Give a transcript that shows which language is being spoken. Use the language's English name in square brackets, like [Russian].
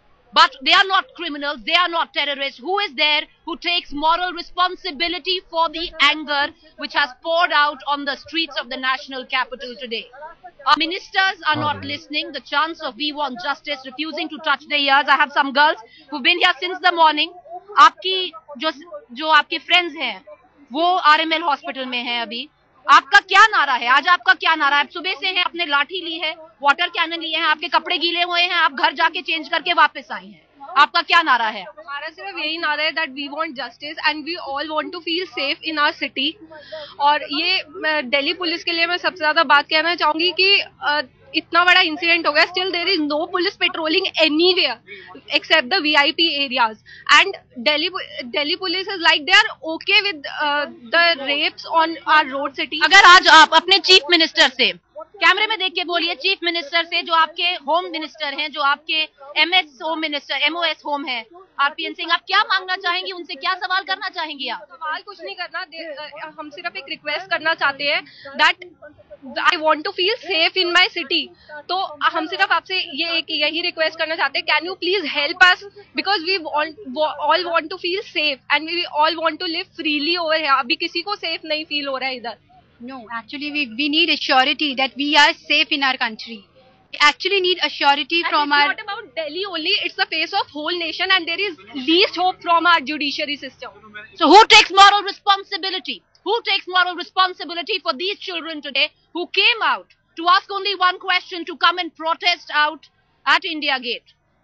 [English] But they are not criminals, they are not terrorists. Who is there who takes moral responsibility for the anger which has poured out on the streets of the national capital today? Our ministers are not listening. The chants of "we want justice" refusing to touch their ears. I have some girls who've been here since the morning. [Hindi] आपकी जो आपके friends हैं, वो RML hospital में हैं अभी. आपका क्या नारा है? आज आपका क्या नारा है? आप सुबह से हैं, आपने लाठी ली है, वाटर कैनन लिए हैं, आपके कपड़े गीले हुए हैं, आप घर जाके चेंज करके वापस आई हैं. आपका क्या नारा है? हमारा सिर्फ यही नारा है [English] that we want justice and we all want to feel safe in our city. [Hindi] और ये दिल्ली पुलिस के लिए मैं सबसे ज्यादा बात कहना चाहूंगी कि इतना बड़ा इंसिडेंट हो गया, [English] still there is no police patrolling anywhere except the VIP areas, and Delhi police is like they are okay with the rapes on our road city. [Hindi] अगर आज आप अपने चीफ मिनिस्टर से कैमरे में देख के बोलिए, चीफ मिनिस्टर से, जो आपके होम मिनिस्टर हैं, जो आपके MS home minister, MOS home है, RPN सिंह, आप क्या मांगना चाहेंगी? उनसे क्या सवाल करना चाहेंगी आप? सवाल कुछ नहीं करना, हम सिर्फ एक रिक्वेस्ट करना चाहते हैं [English] that I want to feel safe in my city. [Hindi] तो हम सिर्फ आपसे यही रिक्वेस्ट करना चाहते हैं, [English] can you please help us, because we all want to feel safe and we all want to live freely over here. [Hindi] अभी किसी को safe नहीं feel हो रहा है इधर. [English] No, actually we need a surety that we are safe in our country. We actually need a surety from our... It's not about Delhi only, it's the face of whole nation, and there is least hope from our judiciary system. So who takes moral responsibility? Who takes moral responsibility for these children today who came out to ask only one question, to come and protest out at India Gate?